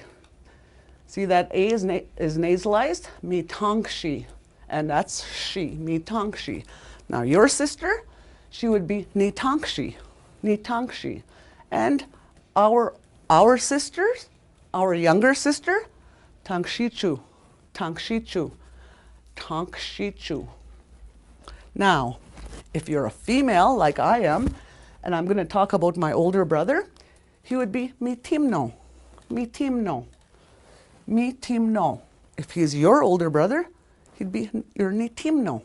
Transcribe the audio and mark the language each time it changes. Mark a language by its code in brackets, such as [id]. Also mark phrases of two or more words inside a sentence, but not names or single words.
[en] See that A is nasalized? Mitangshi. And that's she, mitangshi. Now your sister, she would be nitangshi. Nitangshi. And our sisters, our younger sister, tangshichu. Tangshichu. Tangshichu. Now, if you're a female like I am, and I'm going to talk about my older brother, he would be mitimno. Mitimno. Mitimno. If he's your older brother, he'd be your nitimno.